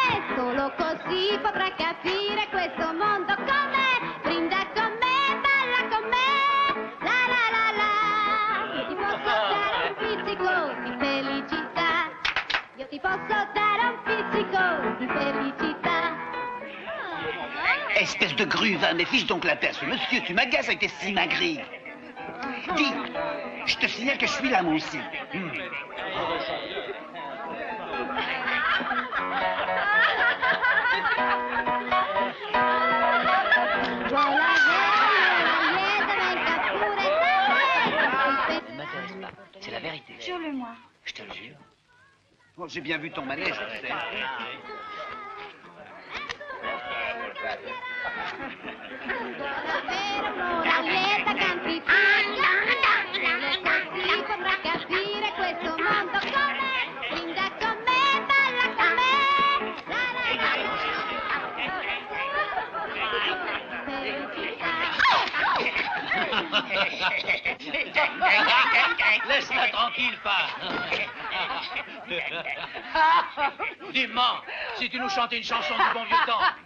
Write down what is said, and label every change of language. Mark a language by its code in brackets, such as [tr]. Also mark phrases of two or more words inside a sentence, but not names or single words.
[it] Solo così potrà capire questo mondo com'è. Brinda con me, balla con me, la la la la. Io ti posso dare un pizzico di felicità. Io ti posso dare un pizzico di felicità. [fr] Espèce de grue, va, mais fiche donc la paix. Monsieur, tu m'agaces avec tes simagrées. Dis, je te signale que je suis là, moi aussi. [it] Vuole avere un'ora lieta, venga pure da me. [fr] Ça ne m'intéresse pas. C'est la vérité. Jure-le-moi. Je te le jure. Oh, j'ai bien vu ton manège, tu sais. [it] Avere un'ora lieta, canti solo così potrà capire questo mondo com'è. Brinda con me, balla con me, la la la [fr] Laisse-la tranquille, pas. Dis-moi, si tu nous chantais une chanson du bon vieux temps.